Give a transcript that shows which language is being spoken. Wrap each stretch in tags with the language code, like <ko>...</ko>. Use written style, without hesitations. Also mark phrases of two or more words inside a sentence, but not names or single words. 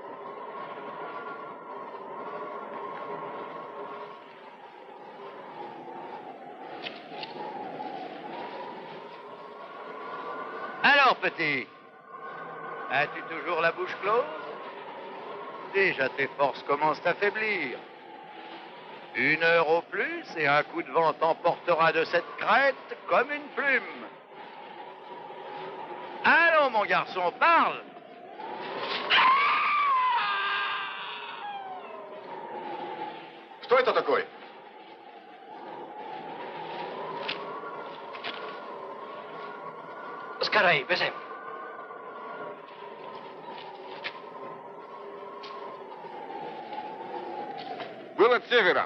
<fr>Alors, petit, as-tu toujours la bouche close? Déjà, tes forces commencent à faiblir. 1 heure au plus, et un coup de vent t'emportera de cette crête comme une plume. Allons, mon garçon, parle!</fr> <ru>Что это такое? Скорей, бежим. Был от севера.</ru>